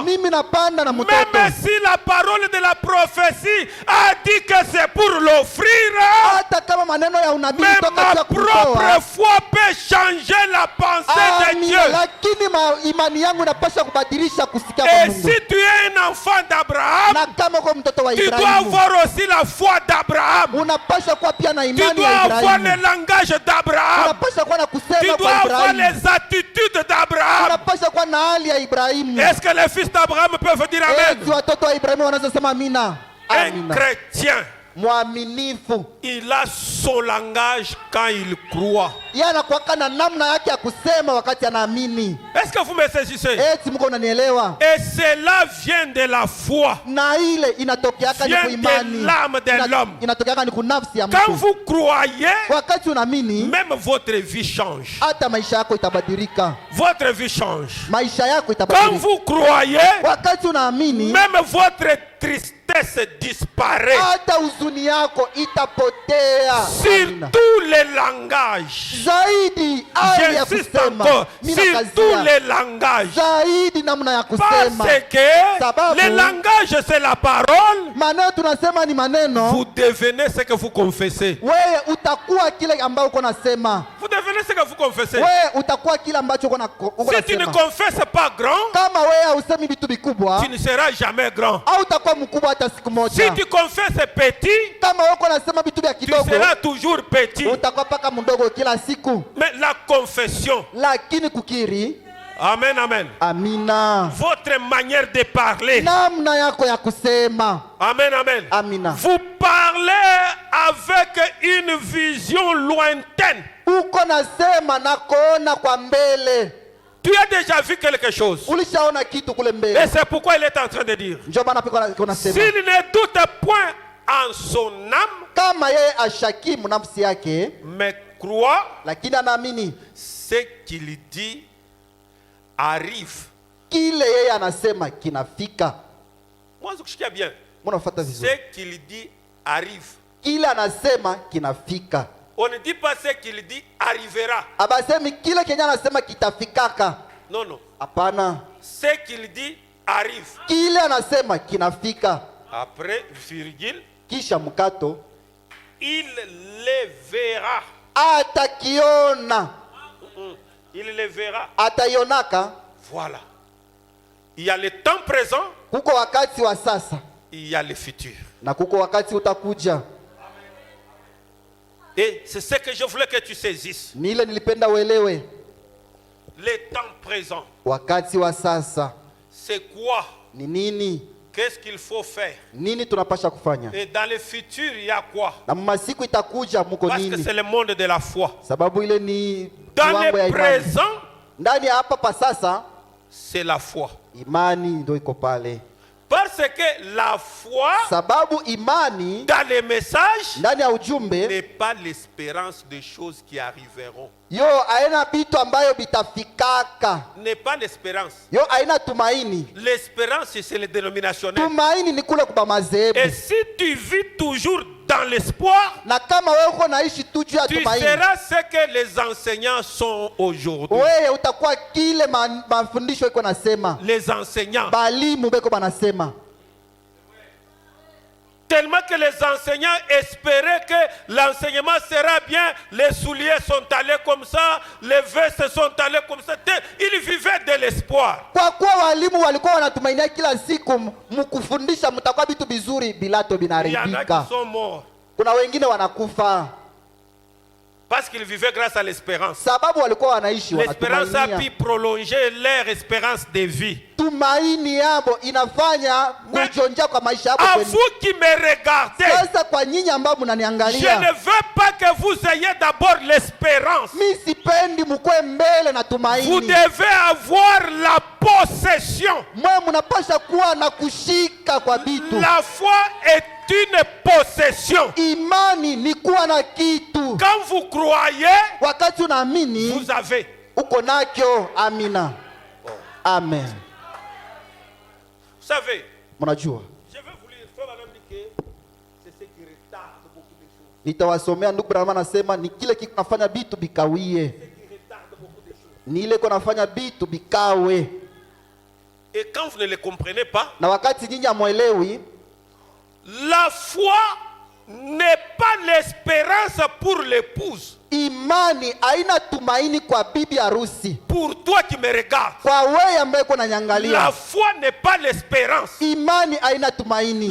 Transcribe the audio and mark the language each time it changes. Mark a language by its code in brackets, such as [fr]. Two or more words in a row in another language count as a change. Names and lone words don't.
[sw] Mimi napanda na mtoto. [fr] Même si la parole de la prophétie a dit que c'est pour l'offrir, [sw] Hata kama maneno ya unabii [fr] mais [sw] kutoka ma kwa [fr] propre [sw] kumtoa. [fr] foi peut changer la pensée de [sw] Amina. [fr] Dieu. [sw] Lakini imani yangu inapaswa kubadilisha kusikia kwa [fr] Et [sw] Mungu. [fr] si tu es un enfant d'Abraham, [sw] Na kama uko mtoto wa [fr] tu dois [sw] Ibrahimu, [fr] avoir aussi la foi d'Abraham. [sw] unapaswa kuwa pia na [fr] Tu [sw] imani [fr] dois [sw] ya [fr] avoir le [sw] Ibrahimu. [fr] langage d'Abraham. [sw] Unapaswa kuwa na [fr] Tu [sw] kusema [fr] dois [sw] kwa [fr] avoir [sw] Ibrahimu. [fr] les attitudes d'Abraham. [sw] Unapaswa kuwa na hali ya Ibrahimu. [fr] Est-ce que les fils d'Abraham peuvent dire [sw] Eti [fr] Amen? [sw] watoto wa Ibrahimu wanaweza sema amina. [fr] Un [sw] Amina. [fr] chrétien, [sw] Mwaminifu [fr] il a son langage quand il croit. [sw] yeye anakuwaka na namna yake ya kusema wakati anaamini. [fr] Est-ce que vous me saisissez? [sw] Eti mko unanielewa? [fr] Et cela vient de la foi. [sw] Na ile inatokeaka ni [fr] Vient [sw] kuimani. [fr] de l'âme de l'homme. [sw] Inatokeaka ni kunafsi ya [fr] Quand [sw] mtu. [fr] vous croyez, [sw] Wakati unaamini, [fr] même votre vie change. [sw] hata maisha yako itabadilika. [fr] Votre vie change. [sw] Maisha yako [fr] Quand [sw] itabadilika. [fr] vous croyez, [sw] Wakati unaamini, [fr] même votre tristesse disparaît. [sw] hata huzuni yako itapotea. [fr] Sur [sw] Amina. [fr] tous les langages. [sw] Zaidi hali ya [fr] J'insiste [sw] kusema. [fr] encore. [sw] Mimi [fr] Sur [sw] nakazia. [fr] tous les langages. [sw] Zaidi namna ya kusema. [fr] Parce que [sw] Sababu, [fr] le langage c'est la parole. [sw] maneno tunasema ni maneno. [fr] Vous devenez ce que vous confessez. [sw] Wewe utakuwa kile ambacho uko nasema. [fr] Vous devenez ce que vous confessez. [sw] Wewe utakuwa kile ambacho uko [fr] Si tu ne [sw] nasema. [fr] confesses pas grand, [sw] Kama wewe hausemi vitu vikubwa, [fr] tu ne seras jamais grand. [sw] au utakuwa mkubwa hata siku [fr] Si [sw] moja. [fr] tu confesses petit, [sw] Kama wewe uko nasema vitu vya [fr] tu [sw] kidogo, [fr] seras toujours petit. [sw] utakuwa paka mdogo kila siku. [fr] Mais la confession, [sw] Lakini kukiri, [fr] amen, amen. [sw] amina. [fr] Votre manière de parler, [sw] Namna yako ya kusema, [fr] amen, amen. [sw] amina. [fr] Vous parlez avec une vision lointaine. [sw] Uko nasema na kuona kwa mbele. [fr] Tu as déjà vu quelque chose. [sw] Ulishaona kitu kule [fr] Et [sw] mbele. [fr] c'est pourquoi il est en train de dire, [sw] Ndio maana piko nasema. [fr] s'il ne doute point en son âme, [sw] Kama yeye ashakimu nafsi yake, [fr] mais croit, [sw] lakini anaamini [fr] ce qu'il dit arrive. [sw] kile yeye anasema kinafika. [fr] Moi, je sais bien. [sw] Mnafuata vizuri. [fr] Ce qu'il dit arrive. [sw] Kile anasema kinafika. [fr] On ne dit pas ce qu'il dit arrivera. [sw] Abasemi kile kenye anasema kitafikaka. [fr] Non, non. [sw] Hapana. [fr] Ce qu'il dit arrive. [sw] Kile anasema kinafika. [fr] Après, virgule, [sw] Kisha mkato, [fr] il le verra. [sw] atakiona. [fr] Il le verra. [sw] Ataionaka. [fr] Voilà. Il y a le temps présent, [sw] Kuko wakati wa sasa [fr] il y a le futur. [sw] na kuko wakati utakuja. [fr] Et c'est ce que je voulais que tu saisisses. [sw] Ni ile nilipenda uelewe. [fr] Le temps présent, [sw] Wakati wa sasa [fr] c'est quoi? [sw] ni nini? [fr] Qu'est-ce qu'il faut faire? [sw] Nini tunapasha kufanya? [fr] Et dans le futur, il y a quoi? [sw] Na masiku itakuja muko [fr] Parce que [sw] nini? [fr] c'est le monde de la foi. [sw] Sababu ile ni [fr] Dans [sw] kiwango ya [fr] le [sw] imani. [fr] présent, [sw] Ndani ya hapa pa sasa [fr] c'est la foi. [sw] imani ndio iko pale. [fr] Parce que la foi, [sw] Sababu imani [fr] dans les messages, [sw] ndani ya ujumbe [fr] n'est pas l'espérance de choses qui arriveront. [sw] Yo aina bitu ambayo bitafikaka. [fr] n'est pas l'espérance. [sw] Yo aina tumaini. [fr] L'espérance, c'est le dénominationnel. [sw] Tumaini ni kule kwa madhehebu. [fr] Et si tu vis toujours dans l'espoir, [sw] Na kama wewe uko naishi tu juu ya [fr] tu [sw] tumaini, [fr] seras ce que les enseignants sont aujourd'hui. [sw] wewe utakuwa kile mafundisho iko nasema. [fr] Les enseignants. [sw] Balimu beko banasema. [fr] Tellement que les enseignants espéraient que l'enseignement sera bien, les souliers sont allés comme ça, les vestes sont allées comme ça. Ils vivaient de l'espoir. [sw] Kwa kuwa walimu walikuwa wanatumainia kila siku mkufundisha mtakuwa vitu vizuri, bilato [fr] Il y en a qui [sw] binaribika. [fr] sont morts [sw] Kuna wengine wanakufa [fr] parce qu'ils vivaient grâce à l'espérance. [sw] sababu walikuwa wanaishi [fr] L'espérance a pu [sw] wanatumainia. [fr] prolonger leur espérance de vie. [sw] Tumaini yabo inafanya kujonja kwa maisha yako [fr] À [sw] kwenu. [fr] vous qui me regardez, [sw] Sasa kwa nyinyi ambao [fr] je ne [sw] mnaniangalia, [fr] veux pas que vous ayez d'abord l'espérance. [sw] mi sipendi mkwe mbele na [fr] Vous [sw] tumaini. [fr] devez avoir la possession. [sw] Mwe mnapasha kuwa na kushika kwa vitu. [fr] La foi est une possession. [sw] Imani ni kuwa na kitu. [fr] Quand vous croyez, [sw] Wakati unaamini [fr] vous avez. [sw] uko nakyo. Amina, amen. [fr] Vous savez, [sw] Mnajua, [fr] je vais vous lire, frère Branham dit que c'est ce qui retarde beaucoup de choses. [sw] nitawasomea ndugu Branham anasema ni kile kinafanya vitu bikawie, [fr] Ce qui retarde beaucoup de choses. [sw] ni ile kunafanya vitu bikawe. [fr] Et quand vous ne le comprenez pas, [sw] Na wakati nyinyi hamwelewi, [fr] la foi n'est pas l'espérance pour l'épouse. [sw] imani haina tumaini kwa bibi harusi. [fr] Pour toi qui me regardes, [sw] Kwa wewe ambaye uko [fr] la [sw] nyangalia, [fr] foi n'est pas l'espérance. [sw] imani haina tumaini.